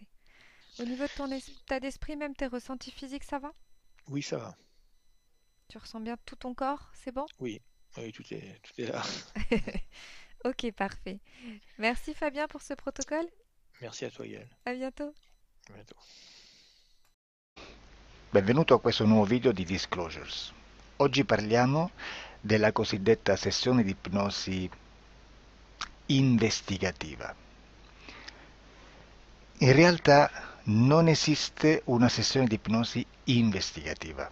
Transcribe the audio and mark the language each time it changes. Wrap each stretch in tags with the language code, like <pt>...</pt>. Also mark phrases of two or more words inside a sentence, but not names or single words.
<fr>Au niveau de ton état d'esprit, même tes ressentis physiques, ça va? oui, ça va. Tu ressens bien tout ton corps? C'est bon? Oui, oui, tout est là. Ok, parfait. Merci Fabien pour ce protocole. Merci à toi, Yael. À bientôt. À bientôt.</fr> <it>Benvenuto a questo nuovo video di Disclosures. Oggi parliamo della cosiddetta sessione di ipnosi investigativa. In realtà non esiste una sessione di ipnosi investigativa.</it>